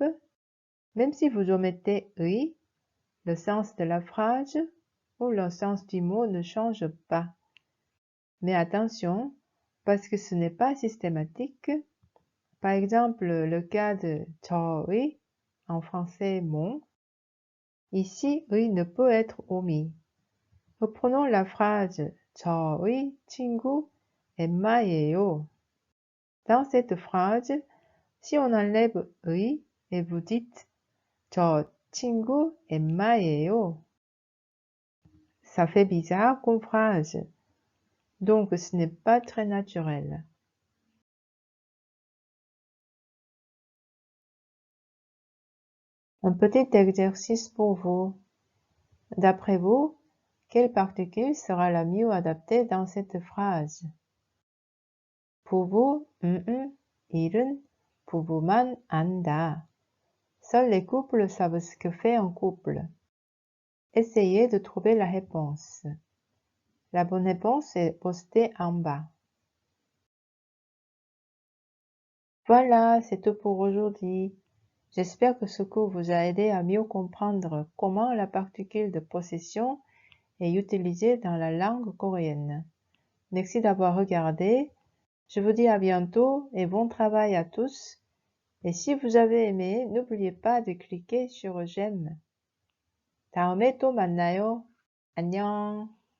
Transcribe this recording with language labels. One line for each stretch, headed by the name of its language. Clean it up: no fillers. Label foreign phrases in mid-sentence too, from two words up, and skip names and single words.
French: Même si vous omettez 의, le sens de la phrase ou le sens du mot ne change pas. Mais attention, parce que ce n'est pas systématique. Par exemple, le cas de 저의, en français mon, ici 의 ne peut être omis. Reprenons la phrase
Korean: 저의 친구 엠마예요.
French: Dans cette phrase, si on enlève 의 et vous dites
Korean: 저 친구 엠마예요,
French: ça fait bizarre comme phrase. Donc ce n'est pas très naturel. Un petit exercice pour vous. D'après vous, quelle particule sera la mieux adaptée dans cette phrase? Pour vous,
Korean: 일은 부부만 안다.
French: Seuls les couples savent ce que fait un couple. Essayez de trouver la réponse. La bonne réponse est postée en bas. Voilà, c'est tout pour aujourd'hui. J'espère que ce cours vous a aidé à mieux comprendre comment la particule de possession est utilisée dans la langue coréenne. Merci d'avoir regardé. Je vous dis à bientôt et bon travail à tous. Et si vous avez aimé, n'oubliez pas de cliquer sur j'aime.
Korean: 다음에 또 만나요. 안녕.